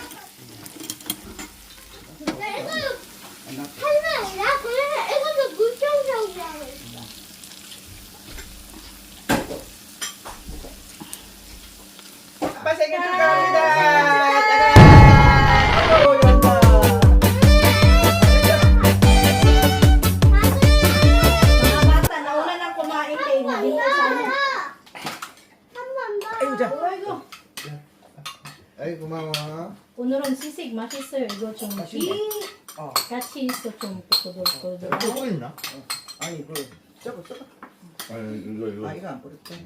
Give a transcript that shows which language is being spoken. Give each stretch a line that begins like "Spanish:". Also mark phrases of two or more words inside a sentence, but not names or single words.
Korean: 나 이거 할머니야. 그래서 이것도 물청소기라고 했어. 아빠 생일 축하합니다. 짜잔. 아이고, 연다.
Filipino: Mga bata, nauna nang kumain kayo. Hindi ka sana.
Korean: 한번 더. 아이고, 자. Ayo. 아이 고마워. 오늘은 시식 맛있어요. 이거 좀 같이 있어 좀 꼬들꼬들. 또 있나? 아니 그 저거 아니 이거. 아 이거 안 뿌렸대.